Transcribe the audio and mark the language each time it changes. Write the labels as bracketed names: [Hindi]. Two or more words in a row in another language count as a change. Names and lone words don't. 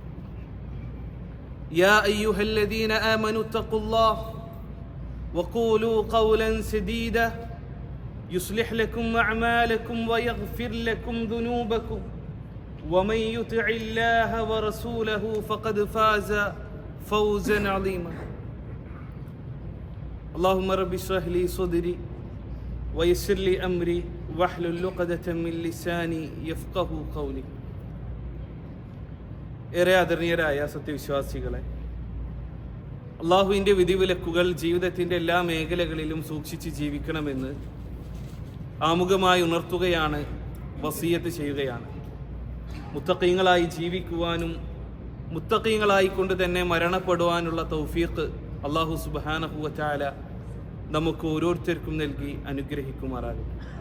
[Arabic] يا أيها الذين آمنوا اتقوا الله وقولوا قولا سديدا يصلح لكم أعمالكم ويغفر لكم ذنوبكم ومن يطع الله ورسوله فقد فاز فوزا عظيما. اللهم رب اشرح لي صدري ويسر لي أمري واحلل عقدة من لساني يفقهوا قولي. [Malayalam] ഏറെ ആദരണീയരായ സത്യവിശ്വാസികളെ, അള്ളാഹുവിൻ്റെ വിധിവിലക്കുകൾ ജീവിതത്തിൻ്റെ എല്ലാ മേഖലകളിലും സൂക്ഷിച്ച് ജീവിക്കണമെന്ന് ആമുഖമായി ഉണർത്തുകയാണ്, വസിയത്ത് ചെയ്യുകയാണ്. മുത്തഖീങ്ങളായി ജീവിക്കുവാനും മുത്തഖീങ്ങളായി കൊണ്ട് തന്നെ മരണപ്പെടുവാനുള്ള തൗഫീഖ് അള്ളാഹു [Arabic] سبحانه وتعالى [Malayalam] നമുക്ക് ഓരോരുത്തർക്കും നൽകി അനുഗ്രഹിക്കുമാറാകട്ടെ.